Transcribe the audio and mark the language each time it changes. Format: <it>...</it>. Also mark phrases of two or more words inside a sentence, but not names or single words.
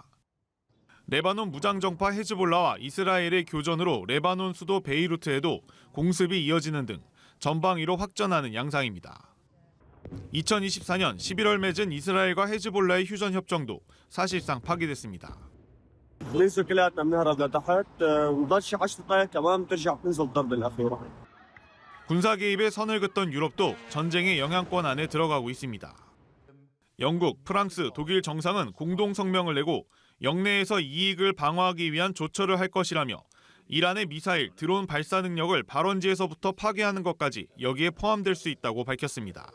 <ko>레바논 무장정파 헤즈볼라와 이스라엘의 교전으로 레바논 수도 베이루트에도 공습이 이어지는 등 전방위로 확전하는 양상입니다. 2024년 11월 맺은 이스라엘과 헤즈볼라의 휴전 협정도 사실상 파기됐습니다.</ko> <ar>ننزل كلياتنا بنهرب لتحت ونضل شي 10 دقائق كمان بترجع بتنزل الضربه الاخيره.</ar> <ko>군사 개입에 선을 긋던 유럽도 전쟁의 영향권 안에 들어가고 있습니다. 영국, 프랑스, 독일 정상은 공동 성명을 내고 영내에서 이익을 방어하기 위한 조처를 할 것이라며 이란의 미사일, 드론 발사 능력을 발원지에서부터 파괴하는 것까지 여기에 포함될 수 있다고 밝혔습니다.</ko>